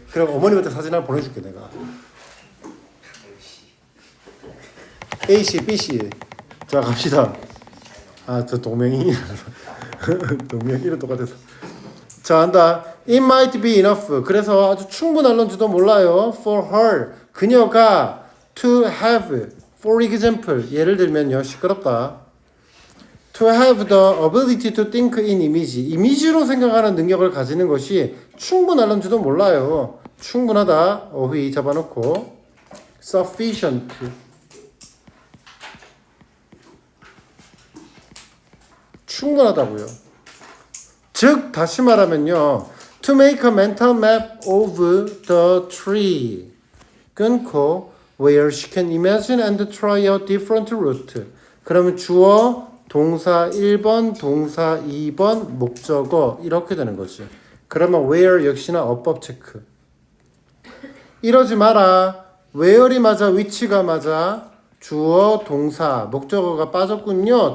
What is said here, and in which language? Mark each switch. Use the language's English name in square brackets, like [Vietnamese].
[Korean] 그럼 어머님한테 사진 하나 보내줄게 내가. A씨 B씨 자 갑시다. 아 저 동명이 동명이랑 똑같아서. 자 한다. [English] It might be enough. [Korean] 그래서 아주 충분할런지도 몰라요. [English] For her [Korean] 그녀가 [English] to have for example [Korean] 예를 들면요 시끄럽다. [English] To have the ability to think in image. [Korean] 이미지로 생각하는 능력을 가지는 것이 충분할런지도 몰라요. 충분하다. 어휘 잡아놓고 sufficient. 충분하다고요. 즉 다시 말하면요. [English] To make a mental map of the tree. [Korean] 끊고 [English] where she can imagine and try a different route. [Korean] 그러면 주어 동사 1번, 동사 2번, 목적어 이렇게 되는 거지. 그러면 where 역시나 어법 체크. 이러지 마라. where이 맞아, which가 맞아. 주어, 동사, 목적어가 빠졌군요.